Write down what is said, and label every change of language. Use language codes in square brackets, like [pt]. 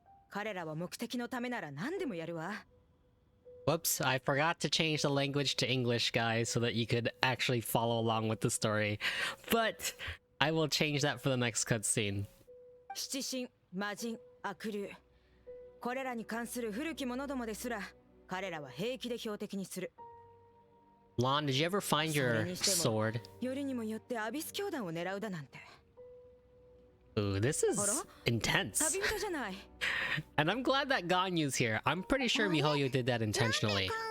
[ja] 彼らは目的のためなら何でもやるわ。 [en] Whoops, I forgot to change the language to English, guys, so that you could actually follow along with the story. But I will change that for the next cutscene. [ja] 七神、魔人、悪竜。これらに関する古き者どもですら、彼らは平気で標的にする。 [en] Lon, did you ever find your sword? [ja] よりにもよってアビス教団を狙うだなんて。 [en] Ooh, this is intense. And I'm glad that Ganyu's here. I'm pretty sure Mihoyo did that intentionally.